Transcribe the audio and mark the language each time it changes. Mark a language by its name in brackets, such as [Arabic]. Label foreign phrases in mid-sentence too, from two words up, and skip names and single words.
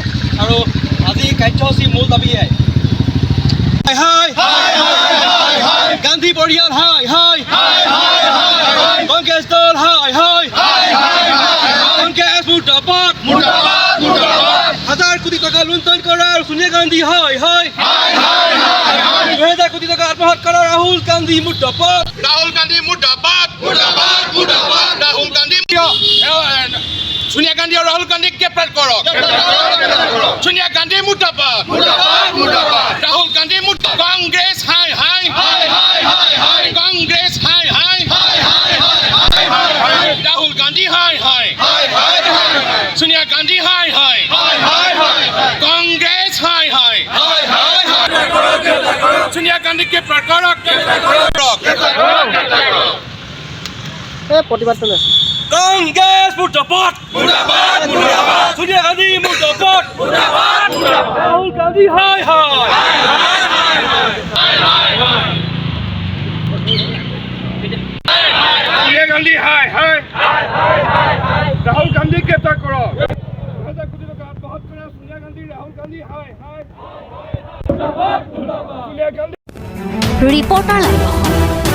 [Assamese] আৰু আজি কাৰ্যসূচীৰ মূল দাবী গান্ধী পৰিয়াল কংগ্ৰেছ দল কংগ্ৰেছ মুৰ্দাবাদ, 1000 কোটি টকা লুণ্ঠন কৰা সোনিয়া গান্ধী 2000 কোটি টকা আত্মসাৎ কৰা ৰাহুল গান্ধী মুৰ্দাবাদ, [Bangla] রাহুল গান্ধী মুর্দাবাদ, রাহুল গান্ধী সোনিয়া গান্ধী আর রাহুল গান্ধী গ্রেপ্তার করো, সোনিয়া গান্ধী মুর্দাবাদ, রাহুল গান্ধী মুর্দাবাদ, কংগ্রেস হাই কংগ্রেস হাই রাহুল গান্ধী হাই সোনিয়া গান্ধী হাই কংগ্রেস হাই সোনিয়া গান্ধী গ্রেপ্তার করো, [Assamese] কংগ্ৰেছ মুৰ্দাবাদ, সোনিয়া গান্ধী মুৰ্দাবাদ, ৰাহুল গান্ধী [Bangla] সোনিয়া গান্ধী হাই রাহুল গান্ধী গ্রেপ্তার করো, 2000 কোটি টাকা আত্মসাৎ করা সোনিয়া গান্ধী রাহুল গান্ধী হাই সোনিয়া গান্ধী। [Assamese] ৰিপৰ্টাৰ লাইভ।